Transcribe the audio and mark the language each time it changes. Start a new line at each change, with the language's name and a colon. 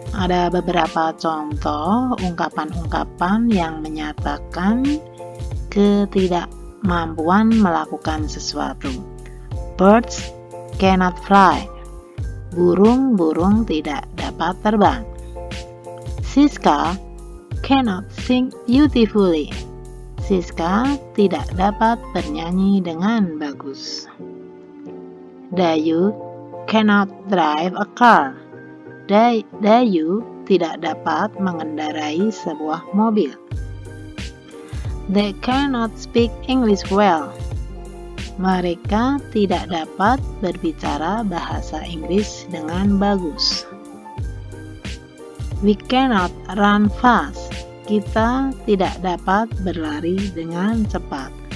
Indonesian: Ada beberapa contoh ungkapan-ungkapan yang menyatakan ketidakmampuan melakukan sesuatu.
English: Birds cannot fly.
Indonesian: Burung-burung tidak dapat terbang.
English: Siska cannot sing beautifully.
Indonesian: Siska tidak dapat bernyanyi dengan bagus.
English: Dayu cannot drive a car.
Indonesian: Dayu tidak dapat mengendarai sebuah mobil.
English: They cannot speak English well.
Indonesian: Mereka tidak dapat berbicara bahasa Inggris dengan bagus.
English: We cannot run fast.
Indonesian: Kita tidak dapat berlari dengan cepat.